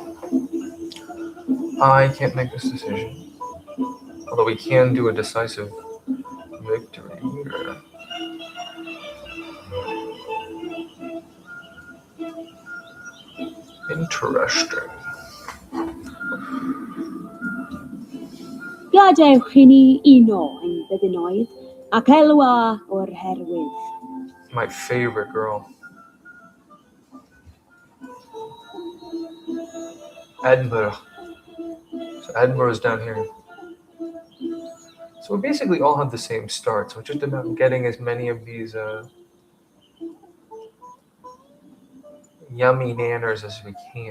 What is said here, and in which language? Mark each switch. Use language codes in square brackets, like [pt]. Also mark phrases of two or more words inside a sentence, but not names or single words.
[en] I can't make this decision. Although we can do a decisive victory here. Interesting. [cy] Gadewch i ni uno yn byddinoedd ac elwa o'r herwydd. [en] My favorite girl. Edinburgh. So Edinburgh is down here. So we basically all have the same start. So it's just about getting as many of these yummy nanners as we can.